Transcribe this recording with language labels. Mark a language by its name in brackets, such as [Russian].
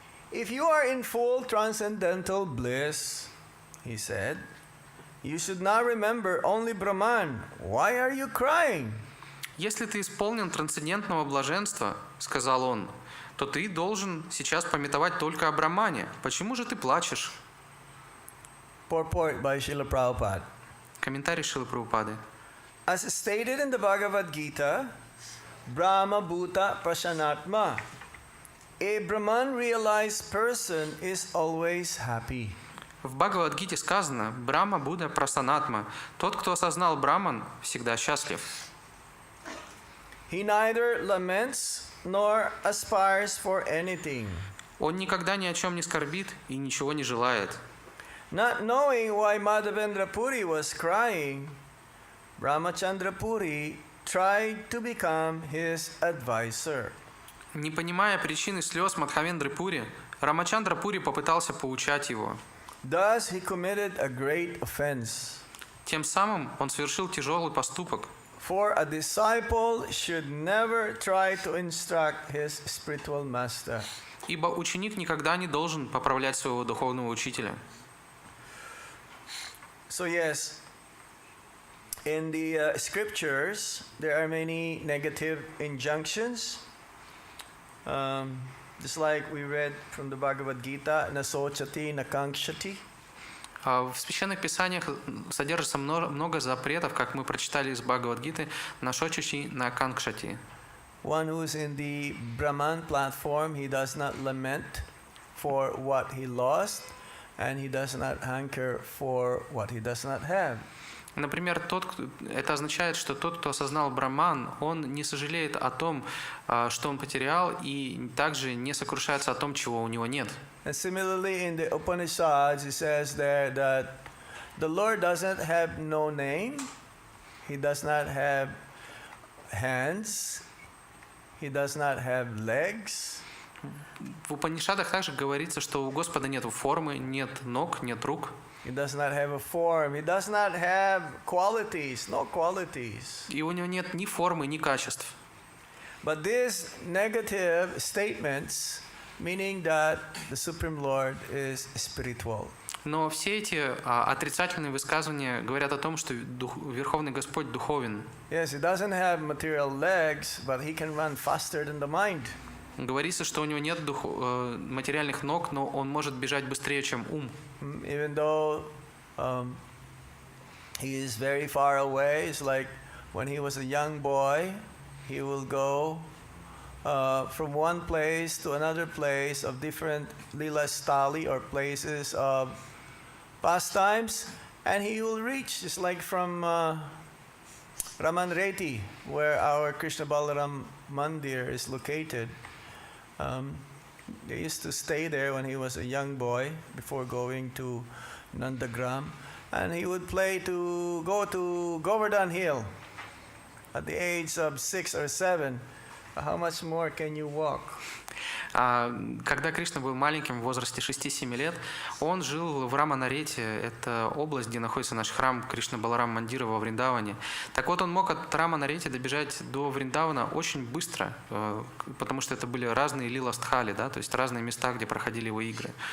[English] If you are in full transcendental bliss, he said, you should not remember only Brahman. Why are you crying? [Russian] Если ты исполнен трансцендентного блаженства, сказал он, то ты должен сейчас памятовать только о Брахмане. Почему же ты плачешь? [English] Purport by Srila Prabhupada. [Russian] Комментарий Шрилы Прабхупады. [English] As stated in the Bhagavad Gita, [Sanskrit] Brahma Bhuta Prasanatma, [English] a Brahman realized person is always happy. [Russian] В Бхагавад-гите сказано: [Sanskrit] Брахма Будда Прасанатма. [Russian] Тот, кто осознал Брахман, всегда счастлив. [English] He neither laments nor aspires for anything. [Russian] Он никогда ни о чем не скорбит и ничего не желает. [English] Not knowing why Madhavendra Puri was crying, Ramachandra Puri tried to become his advisor. [Russian] Не понимая причины слез Мадхавендры Пури, Рамачандра Пури попытался поучать его. [English] Thus he committed a great offense. [Russian] Тем самым он совершил тяжелый поступок. [English] For a disciple should never try to instruct his spiritual master. [Russian] Ибо ученик никогда не должен поправлять своего духовного учителя. [English] So yes, in the scriptures there are many negative injunctions. Just like we read from the Bhagavad Gita, [Sanskrit] nasochati nakankshati. [Russian] В священных писаниях содержится много запретов, как мы прочитали из Бхагавад-гиты, [Sanskrit] нашочучи на канкшати. [English] One who is in the Brahman platform, he does not lament for what he lost, and he does not hanker for what he does not have. [Russian] Например, это означает, что тот, кто осознал Брахман, он не сожалеет о том, что он потерял, и также не сокрушается о том, чего у него нет. [English] And similarly, in the Upanishads, it says there that the Lord doesn't have no name, he does not have hands, he does not have legs. [Russian] В Упанишадах также говорится, что у Господа нет формы, нет ног, нет рук. [English] He does not have a form. He does not have qualities, no qualities. [Russian] И у него нет ни формы, ни качеств. [English] But these negative statements, meaning that the Supreme Lord is spiritual. [Russian] Но все эти отрицательные высказывания говорят о том, что Верховный Господь духовен. [English] Yes, he doesn't have material legs, but he can run faster than the mind. [Russian] Говорится, что у него нет материальных ног, но он может бежать быстрее, чем ум. [English] Even though he is very far away, it's like when he was a young boy, he will go from one place to another place of different lila stali or places of pastimes, and he will reach, just like from Ramanreti, where our Krishna Balaram Mandir is located. They used to stay there when he was a young boy before going to Nandagram, and he would go to Govardhan Hill at the age of 6 or 7. How much more can you walk? [Russian] Когда Кришна был маленьким, в возрасте 6-7 лет, он жил в Раманарете, это область, где находится наш храм Кришна Баларам Мандира во Вриндаване. Так вот, он мог от Раманарете добежать до Вриндавана очень быстро, потому что это были разные лила-стхали, да, то есть разные места, где проходили его игры.